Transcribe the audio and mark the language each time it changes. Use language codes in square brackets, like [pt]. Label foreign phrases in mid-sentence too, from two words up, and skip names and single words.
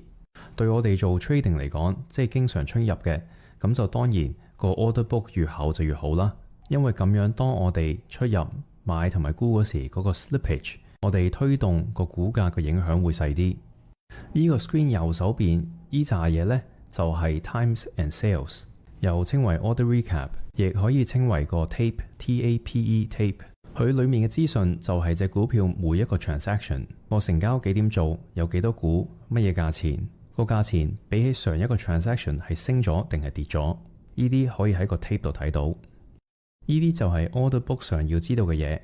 [yue] 對我哋做 trading 嚟講，即係經常出入嘅，咁就當然個 [en] order book [yue] 越厚就越好啦。因為咁樣，當我哋出入買同埋沽嗰時，嗰個 slippage， 我哋推動個股價嘅影響會細啲。呢個 screen 右手邊呢扎嘢呢，就係 [en] times and sales， [yue] 又稱為 [en] order recap， [yue] 亦可以稱為個 tape， [en] T-A-P-E tape。 [yue] 佢裏面嘅資訊就係隻股票每一個 transaction， 個成交幾點做，有幾多股，乜嘢價錢，個價錢比起上一個 transaction 係升咗定係跌咗，呢啲可以喺個 tape 度睇到。呢啲就係 [en] order book [yue] 上要知道嘅嘢。